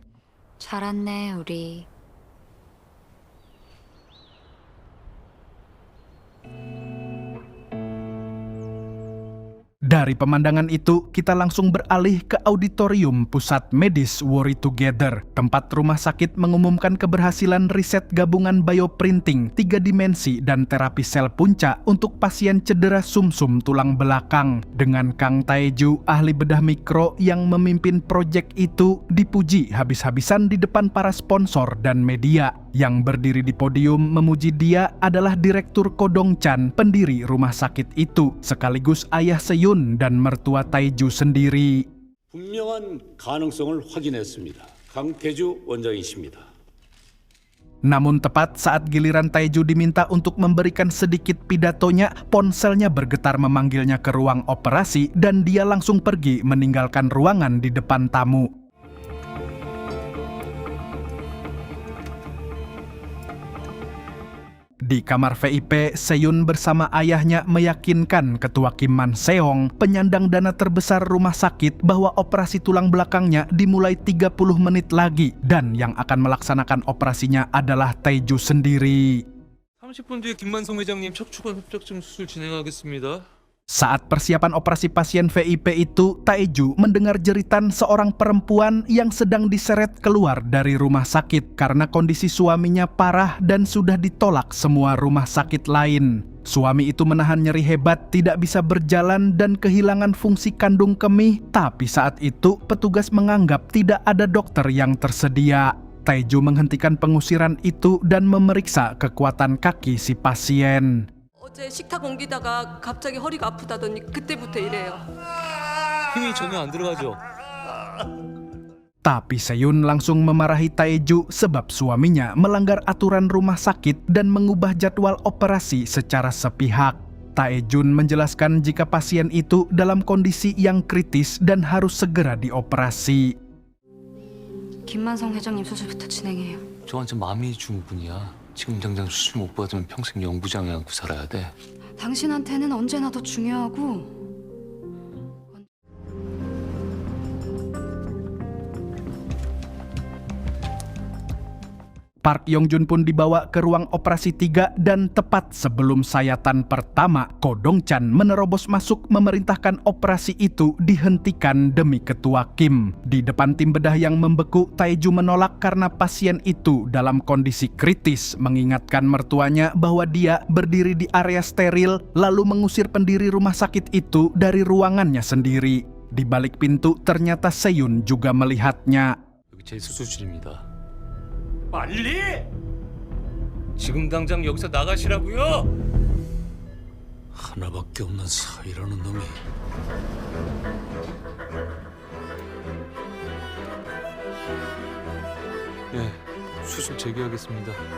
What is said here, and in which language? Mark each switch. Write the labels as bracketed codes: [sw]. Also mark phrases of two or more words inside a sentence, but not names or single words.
[ko] 잘 왔네, 우리. [id] Dari pemandangan itu, kita langsung beralih ke auditorium pusat medis Worry Together, tempat rumah sakit mengumumkan keberhasilan riset gabungan bioprinting 3 dimensi dan terapi sel punca untuk pasien cedera sumsum tulang belakang. Dengan Kang Tae-ju, ahli bedah mikro yang memimpin proyek itu, dipuji habis-habisan di depan para sponsor dan media. Yang berdiri di podium memuji dia adalah Direktur Ko Dong-chan, pendiri rumah sakit itu, sekaligus ayah Se-yoon dan mertua Tae-ju sendiri. [ko] 분명한 가능성을 확인했습니다. 강태주 원장이십니다. [id] Namun tepat saat giliran Tae-ju diminta untuk memberikan sedikit pidatonya, ponselnya bergetar memanggilnya ke ruang operasi dan dia langsung pergi meninggalkan ruangan di depan tamu. Di kamar VIP, Se-yoon bersama ayahnya meyakinkan Ketua Kim Man Seong, penyandang dana terbesar rumah sakit, bahwa operasi tulang belakangnya dimulai 30 menit lagi dan yang akan melaksanakan operasinya adalah Tae-ju sendiri. [ko] 30분 뒤에 김만성 회장님 척추관 협착증 수술 진행하겠습니다. [id] Saat persiapan operasi pasien VIP itu, Tae-ju mendengar jeritan seorang perempuan yang sedang diseret keluar dari rumah sakit karena kondisi suaminya parah dan sudah ditolak semua rumah sakit lain. Suami itu menahan nyeri hebat, tidak bisa berjalan dan kehilangan fungsi kandung kemih, tapi saat itu petugas menganggap tidak ada dokter yang tersedia. Tae-ju menghentikan pengusiran itu dan memeriksa kekuatan kaki si pasien. [ko] 어제 식탁 옮기다가 갑자기 허리가 아프다더니 그때부터 이래요. 힘이 전혀 안 들어가죠. [id] Tapi Se-yoon langsung memarahi Tae-ju sebab suaminya melanggar aturan rumah sakit dan mengubah jadwal operasi secara sepihak. Tae-jun menjelaskan jika pasien itu dalam kondisi yang kritis dan harus segera dioperasi. [ko] 김만성 회장님 수술부터 진행해요. 저 완전 마음이 중분이야 지금 당장 수술 못 받으면 평생 영부장에 안고 살아야 돼. 당신한테는 언제나 더 중요하고 [id] Park Yong-jun pun dibawa ke ruang operasi 3 dan tepat sebelum sayatan pertama, Ko Dong-chan menerobos masuk memerintahkan operasi itu dihentikan demi Ketua Kim. Di depan tim bedah yang membeku, Tae-ju menolak karena pasien itu dalam kondisi kritis, mengingatkan mertuanya bahwa dia berdiri di area steril lalu mengusir pendiri rumah sakit itu dari ruangannya sendiri. Di balik pintu ternyata Se-yoon juga melihatnya. [ko] 여기 제 수술실입니다. 빨리! 지금 당장 여기서 나가시라고요. 하나밖에 없는 사이라는 놈이 네, 수술 재개하겠습니다.